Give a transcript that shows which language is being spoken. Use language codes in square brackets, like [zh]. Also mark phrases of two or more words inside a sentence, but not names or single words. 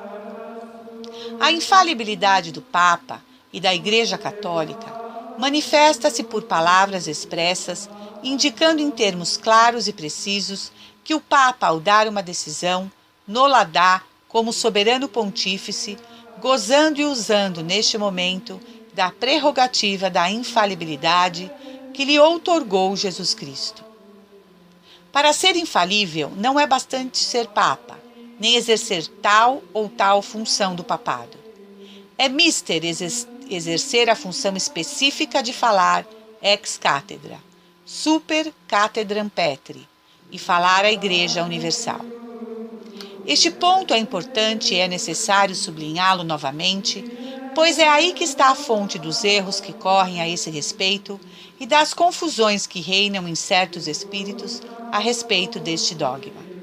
[pt] A infalibilidade do Papa e da Igreja Católica manifesta-se por palavras expressas, indicando em termos claros e precisos que o Papa, ao dar uma decisão, no-la dá como soberano pontífice, gozando e usando neste momento da prerrogativa da infalibilidade que lhe outorgou Jesus Cristo. Para ser infalível, não é bastante ser Papa, nem exercer tal ou tal função do papado. É mister exercer a função específica de falar [la] ex cátedra, super cathedram Petri, [pt] e falar à Igreja Universal. Este ponto é importante e é necessário sublinhá-lo novamente, pois é aí que está a fonte dos erros que correm a esse respeito e das confusões que reinam em certos espíritos a respeito deste dogma.